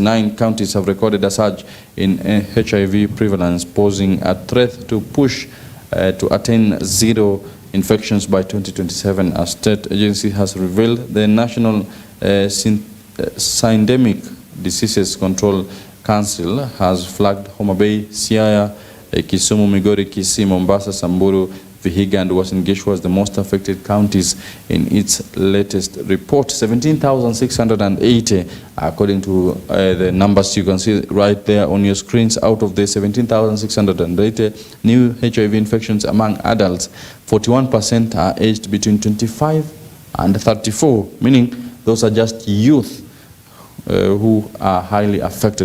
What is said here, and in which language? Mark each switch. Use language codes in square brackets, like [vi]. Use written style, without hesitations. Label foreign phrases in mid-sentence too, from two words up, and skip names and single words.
[en] 9 counties have recorded a surge in HIV prevalence, posing a threat to push to attain zero infections by 2027. A state agency has revealed the National Syndemic Diseases Control Council has flagged Homa Bay, Siaya, Kisumu, Migori, Kisii, Mombasa, Samburu, Vihiga and Uasin Gishu as the most affected counties in its latest report. 17,680 according to the numbers you can see right there on your screens. Out of the 17,680 new HIV infections among adults, 41% are aged between 25 and 34, meaning those are just youth who are highly affected.